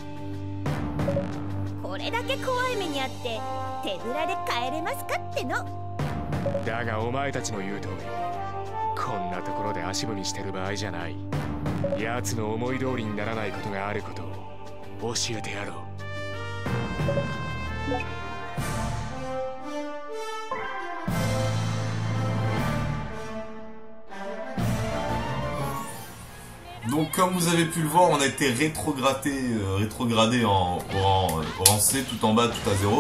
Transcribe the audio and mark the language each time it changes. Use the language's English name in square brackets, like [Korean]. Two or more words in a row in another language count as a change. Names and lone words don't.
[Japanese] これだけ怖い目にあって手ぶらで帰れますかっての。だがお前たちの言う通り、こんなところで足踏みしてる場合じゃない。奴の思い通りにならないことがあることを教えてやろう。 [French] Donc comme vous avez pu le voir, on a été rétrogradé en rang C, tout en bas, tout à 0.